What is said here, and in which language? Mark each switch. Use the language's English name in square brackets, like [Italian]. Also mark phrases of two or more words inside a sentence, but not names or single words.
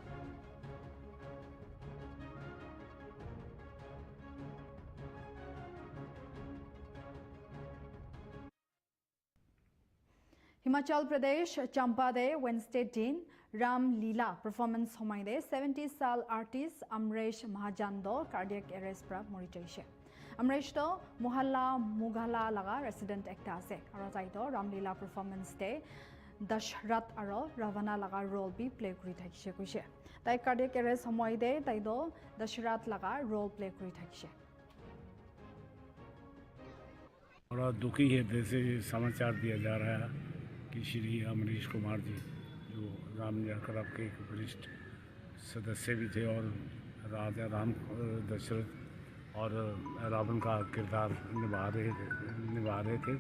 [Naga Pidgin] Himachal Pradesh Champade Wednesday din Ram Leela performance homaide 70 साल artist Amresh Mahajando [English] cardiac arrest [Naga Pidgin] pra mori jaise. Amresh to Mohalla Mughala laga resident ekta ase aru tai to Ram Leela performance day Dashrat aro Ravana laga role bi play kori thakise koise. Tai [English] cardiac arrest [Naga Pidgin] homaide tai do Dashrat laga role play kori thakise. [Hindi] बड़ा दुखी हृदय से समाचार दिया जा रहा है कि श्री अमरीश कुमार जी जो राम क्लब के एक वरिष्ठ सदस्य भी थे और राजा राम दशरथ और रावण का किरदार निभा रहे थे।